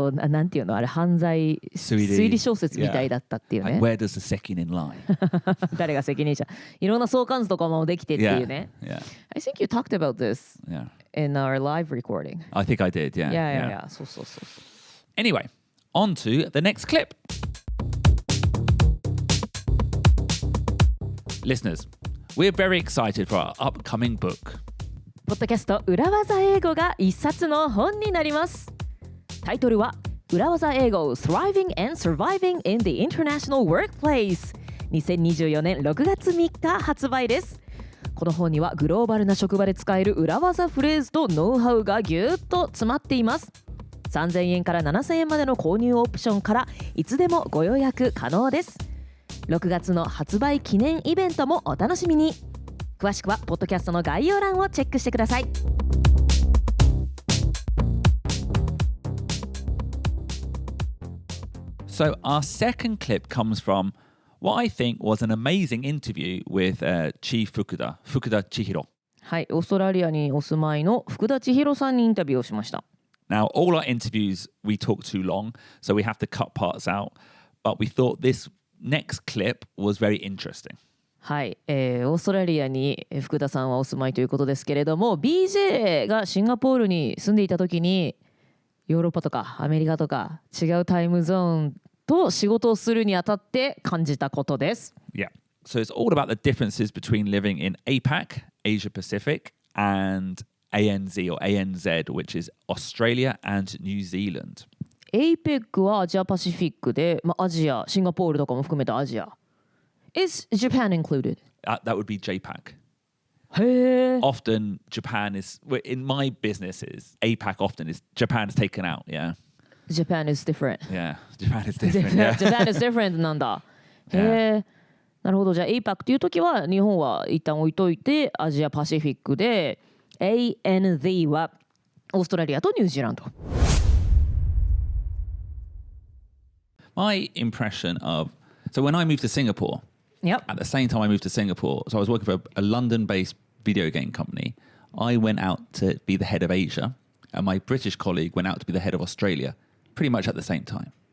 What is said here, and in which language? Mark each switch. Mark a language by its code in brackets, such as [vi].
[ja] なんていうのあれ犯罪推理小説みたいだったっていうね。 [en] Like, where does the sekinen lie? 誰が責任者いろんな相関図とかもできてっていうね。 Yeah. I think you talked about this Yeah. in our live recording. I think I did. Yeah. Yeah. [ja] そうそうそう。 [en] Anyway, on to the next clip. Listeners, we're very excited for our upcoming book. [ja] ポッドキャスト裏技英語が一冊の本になります。タイトルは裏技英語 Thriving and Surviving in the International Workplace 2024年6月3日発売です。この本にはグローバルな職場で使える裏技フレーズとノウハウがぎゅっと詰まっています。 3000円から7000円までの購入オプションからいつでもご予約可能です。 6月の発売記念イベントもお楽しみに。詳しくはポッドキャストの概要欄をチェックしてください。 [en] So our second clip comes from what I think was an amazing interview with Chi Fukuda Chihiro. [ja] はい、オーストラリアにお住まいの福田千尋さんにインタビューをしました。 [en] Now, all our interviews, we talk too long, so we have to cut parts out. But we thought this next clip was very interesting. [ja] はい、オーストラリアに福田さんはお住まいということですけれども BJ がシンガポールに住んでいた時にヨーロッパとかアメリカとか違うタイムゾーンと仕事をするにあたって感じたことです。 [en] Yeah. So it's all about the differences between living in APAC, Asia Pacific, and ANZ or ANZ, which is Australia and New Zealand. [ja] APEC はアジアパシフィックで、アジア、シンガポールとかも含めたアジア。 [en] Is Japan included? That would be JPAC. へー。 Often Japan is, in my businesses, APAC often is, Japan is taken out, yeah. Japan is different. Yeah, Japan is different. Yeah. Japan is different [ja] なんだ。へえ。なるほど。じゃあ APAC っていう時は日本は一旦置いといてアジアパシフィックで ANZ はオーストラリアとニュージーランド。 [en] My impression of, so when I moved to Singapore, Yep. at the same time I moved to Singapore, so I was working for a London-based video game company. I went out to be the head of Asia, and my British colleague went out to be the head of Australia, pretty much at the same time.